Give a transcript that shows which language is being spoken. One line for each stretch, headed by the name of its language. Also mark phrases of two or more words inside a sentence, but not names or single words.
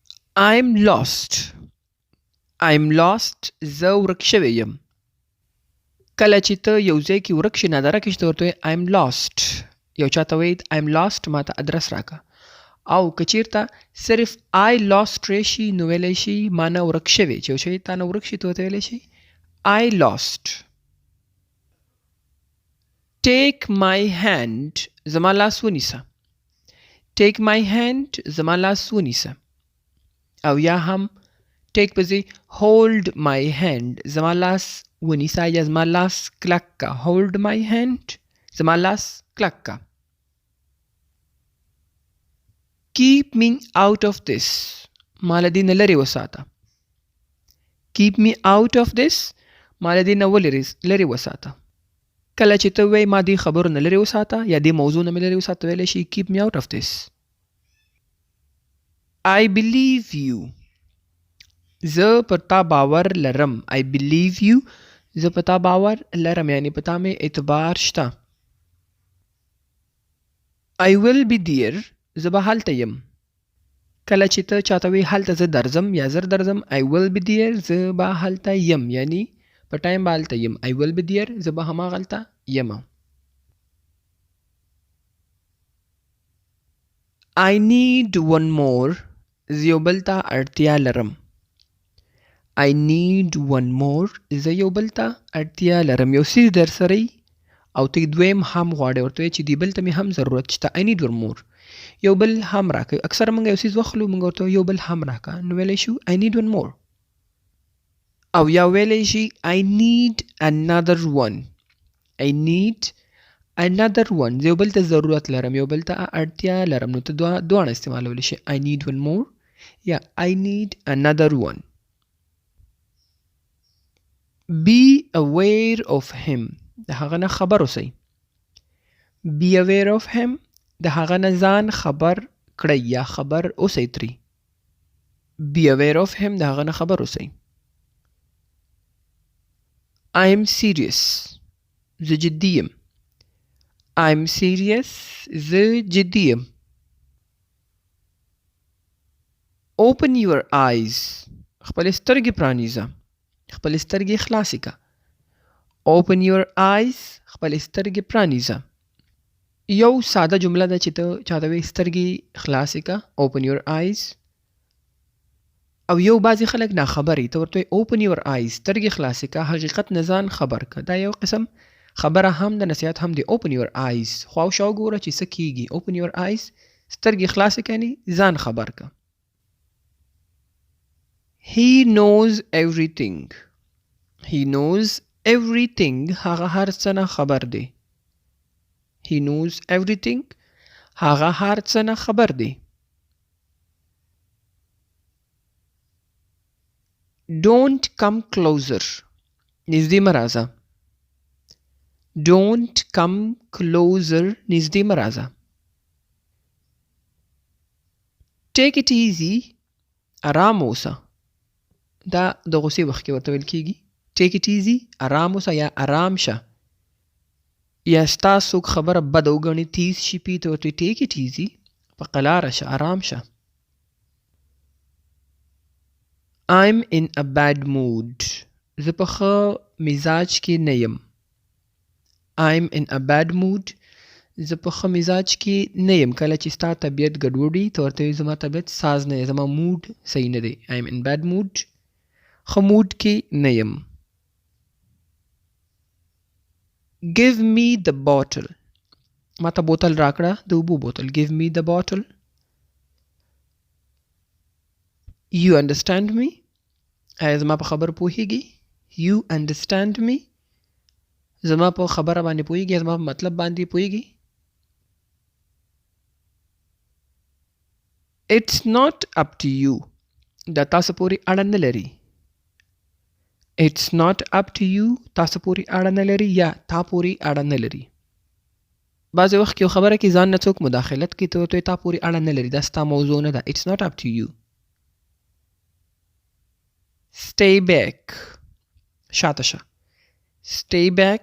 English: I'm lost. I'm lost.
Pashto: زه ورک شوی یم. کله چې ته یو ځای کې ورک شې نادره کې چې ته ورته وایې
English: I'm lost.
Pashto: یو چاته وایي
English: I'm lost
Pashto: ماته ادرس راکړه. او که چیرته صرف
English: I lost
Pashto: راشي نو ویلی شي ما نه ورک شوی. چې یو شی تا نه ورک شي ته ورته ویلی شي
English: I lost. Take my hand.
Pashto: زما لاس ونیسه.
English: Take my hand.
Pashto: زما لاس ونیسه. او یا هم take په ځای
English: hold my hand.
Pashto: زما لاس ونیسه یا زما لاس کلک کا.
English: hold my hand.
Pashto: زما لاس کلک کا.
English: keep me out of this.
Pashto: ما له دې نه لرې وساته.
English: keep me out of this.
Pashto: ما له دې نه لرې وساته. کله چې ته وایې ما دې خبرو نه لرې وساته یا دې موضوع نه مې لرې وساته ویلی شي
English: keep me out of this. I believe you.
Pashto: زه پر تا باور لرم.
English: I believe you.
Pashto: زه په تا باور لرم یعنی په تا مې اعتبار شته.
English: I will be there.
Pashto: زه به هلته یم. کله چې ته چاته وایې هلته زه درځم یا زر درځم
English: I will be there.
Pashto: زه به هلته یم یعنی په ټایم به هلته یم.
English: I will be there.
Pashto: زه به هماغلته یم.
English: I need one more.
Pashto: زه یو بل ته اړتیا لرم.
English: I need one more.
Pashto: زه یو بل ته اړتیا لرم. یو څیز در سره او ته دویم هم غواړې ورته وایې چې دې بل ته مې هم ضرورت شته.
English: I need one more.
Pashto: یو بل هم راکړه. اکثر موږ یو څیز واخلو موږ ورته یو بل هم راکړه نو ویلی شو
English: I need one more.
Pashto: او یا ویلی شي
English: I need another one. I need another one.
Pashto: زه یو بل ته ضرورت لرم یو بل ته اړتیا لرم نو ته دواړه استعمالولی شي
English: I need one more
Pashto: یا
English: I need another one. Be aware of him.
Pashto: د هغه نه خبر اوسئ.
English: Be aware of him.
Pashto: د هغه نه ځان خبر کړئ یا خبر اوسئ ترې.
English: Be aware of him.
Pashto: د هغه نه خبر اوسئ.
English: I am serious.
Pashto: زه جدي یم.
English: I am serious.
Pashto: زه جدي یم.
English: Open your eyes.
Pashto: خپل سترګې پرانیزه. خپل سترګې خلاصې که.
English: Open your eyes.
Pashto: خپل سترګې پرانیزه. یو ساده جمله ده چې ته چاته وایې سترګې خلاصې که.
English: Open your eyes.
Pashto: او یو بعضې خلک ناخبرې ته ورته وایې
English: Open your eyes.
Pashto: سترګې خلاصې که حقیقت نه ځان خبر که. دا یو قسم خبره هم د نصیحت هم دی.
English: Open your eyes.
Pashto: خواوشا وګوره چې څه کېږي.
English: Open your eyes.
Pashto: سترګې خلاصې که یعنې ځان خبر که.
English: He knows everything. He knows everything.
Pashto: هغه هر څه نه خبر دی.
English: He knows everything.
Pashto: هغه هر څه نه خبر دی.
English: Don't come closer.
Pashto: نږدې مه راځه.
English: Don't come closer.
Pashto: نږدې مه راځه.
English: Take it easy.
Pashto: آرام اوسه. دا د غوسې وخت کې ورته ویل کېږي.
English: Take it easy.
Pashto: آرام اوسه یا آرام شه. یا ستا څوک خبره بده وګڼي تیز شي پې ته ورته
English: Take it easy.
Pashto: په قلاره شه آرام شه.
English: I'm in a bad mood.
Pashto: زه په ښه مزاج کې نه یم.
English: I'm in a bad mood.
Pashto: زه په ښه مزاج کې نه یم. کله چې ستا طبیعت ګډوډ وي ته ورته وایې زما طبیعت ساز نه دی. زما موډ صحیح نه دی.
English: I'm in bad mood.
Pashto: ښه موډ کې نه یم.
English: Give me the bottle.
Pashto: ما ته بوتل راکړه د اوبو بوتل.
English: Give me the bottle. You understand me.
Pashto: آیا زما په خبر پوهیږي.
English: You understand me.
Pashto: زما په خبره باندې پوهیږي. زما په مطلب باندې پوهیږي.
English: It's not up to you.
Pashto: دا تاسو پورې اړه نه لري.
English: It's not up to you.
Pashto: تاسو پورې اړه نه لري یا تا پورې اړه نه لري. بعضې وخت کې یو خبره کې ځان نه څوک مداخلت کوي ته ورته تا پورې اړه نه لري. دا ستا موضوع نه ده.
English: It's not up to you. Stay back.
Pashto: شاته شه.
English: Stay back.